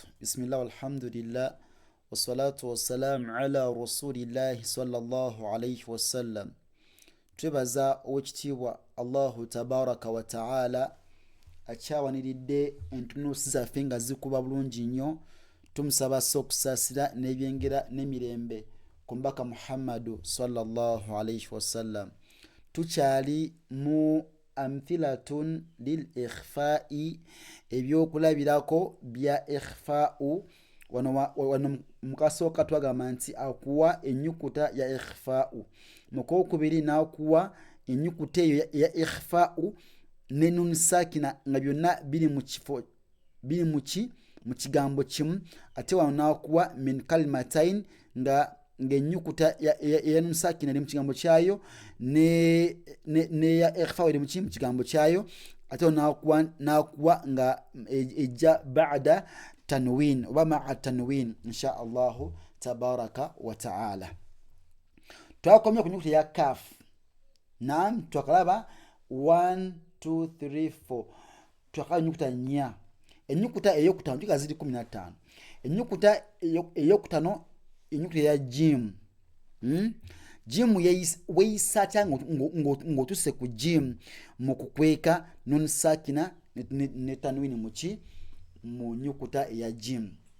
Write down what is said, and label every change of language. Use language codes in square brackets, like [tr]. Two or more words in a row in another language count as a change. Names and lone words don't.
[ar] بسم الله والحمد لله والصلاة والسلام على رسول الله صلى الله عليه وسلم. [lg] Twebaza owekitiibwa [ar] الله تبارك وتعالى [lg] akyawaniridde entunuusi zaffe nga zikuba bulungi nnyo. Tumusaba assa okusaasira n'ebyengera n'emirembe ku mbaka Muhammadu [ar] صلى الله عليه وسلم. [lg] Tukyali mu [ar] أمثلة للإخفاء, [lg] ebyokulabirako bya ikhfa'u. Wano mukasooka twagamba nti akuwa ennyukuta ya ikhfa'u, mukokubiri n'akuwa ennyukuta eyo ya ikhfa'u ne [ar] نون ساكنة [lg] nga byonna biri mu kigambo kimu, ate wano n'akuwa [ar] من كلمتين [lg] nga ennyukuta ya [ar] نون ساكنة [lg] eri mu kigambo kyayo ne ya ikhfa'u eri mu kigambo kyayo, ate wano n'akuwa nga ejja [ar] بعد تنوين [lg] oba [ar] مع تنوين إن شاء الله تبارك وتعالى. [lg] Twakomye ku nyukuta ya kaf. Naam, twakalaba 1 2 3 4. Twakalaba nyukuta nya. Ennyukuta ey'okutaano tuka ziri 15. Ennyukuta ey'okutaano ennyukuta ya jim. Jim weeyisa atya ng'otuuse ku jim mu kukweka [ar] نون ساكنة [lg] ne tanwini mu nyukuta eya jim.